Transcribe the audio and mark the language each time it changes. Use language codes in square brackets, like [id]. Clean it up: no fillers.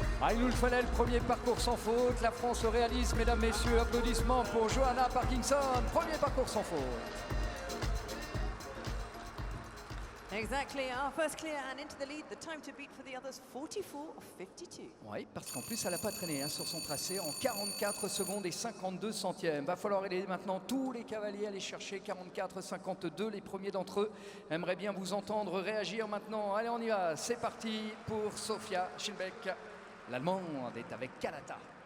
[fr] Il nous le fallait, le premier parcours sans faute. La France le réalise, mesdames, messieurs. Applaudissements pour Johanna Parkinson. Premier parcours sans faute. [en] Exactly, our first clear and into the lead. The time to beat for the others, 44.52. [fr] Oui, parce qu'en plus, elle n'a pas traîné hein, sur son tracé en 44 secondes et 52 centièmes. Va falloir aider maintenant tous les cavaliers à aller chercher 44-52. Les premiers d'entre eux aimeraient bien vous entendre réagir maintenant. Allez, on y va. C'est parti pour Sofia Schilbeck. L'Allemande est avec Kanata.